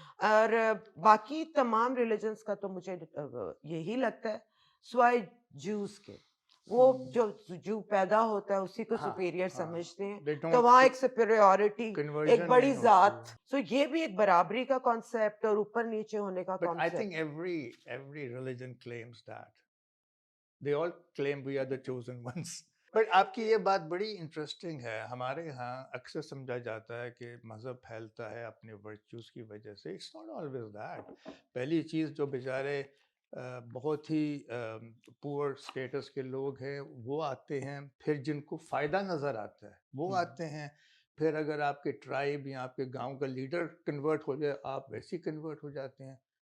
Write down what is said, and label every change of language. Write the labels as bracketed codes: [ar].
[ur] اور باقی تمام ریلیجنس کا تو مجھے یہی لگتا ہے سوائے جوز کے، وہ جو پیدا ہوتا ہے اسی کو سپیریئر سمجھتے ہیں تو وہاں ایک سپیریورٹی، ایک بڑی ذات. سو یہ بھی ایک برابری کا کانسیپٹ اور اوپر نیچے ہونے کا [en] But I [ur] concept. [en] think every religion claims that. They all claim we are the chosen ones. [ur] But آپ کی یہ بات بڑی انٹرسٹنگ ہے. ہمارے ہاں اکثر سمجھا جاتا ہے کہ مذہب پھیلتا ہے اپنے ورچوز کی وجہ سے. [en] It's not always that. [ur] پہلی چیز جو بیچارے بہت ہی پور اسٹیٹس کے لوگ ہیں وہ آتے ہیں، پھر جن کو فائدہ نظر آتا ہے وہ آتے ہیں، پھر اگر آپ کے ٹرائب یا آپ کے گاؤں کا لیڈر کنورٹ ہو جائے آپ ویسے ہی کنورٹ ہو جاتے ہیں.